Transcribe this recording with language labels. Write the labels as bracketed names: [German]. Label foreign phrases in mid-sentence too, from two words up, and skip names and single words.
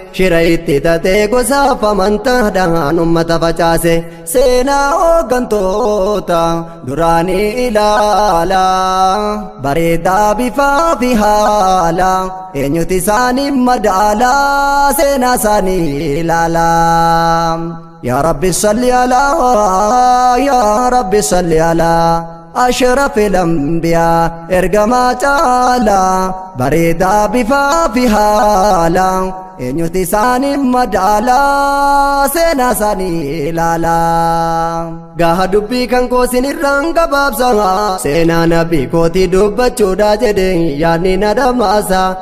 [Oromo] Shira itti tatee gosaaf amantaadhaan uummata facaase. Seenaa hooggantoota duraanii ilaala, bareedaa bifaa fi haala. Eenyuti isaanii madaala, seenaa isaanii ilaala. [Arabic] يا رب صل على، يا رب صل على أشرف الأنبياء [Oromo] ergamaa caala, bareedaa bifaa fi haala. Eenyuti isaanii madaala, seenaa isaanii ilaala. Gaha dubbii kan koo sin irraan gabaabsa, seenaa nabii kootii dubbachuudha jedhe yaadni na dhamaasa.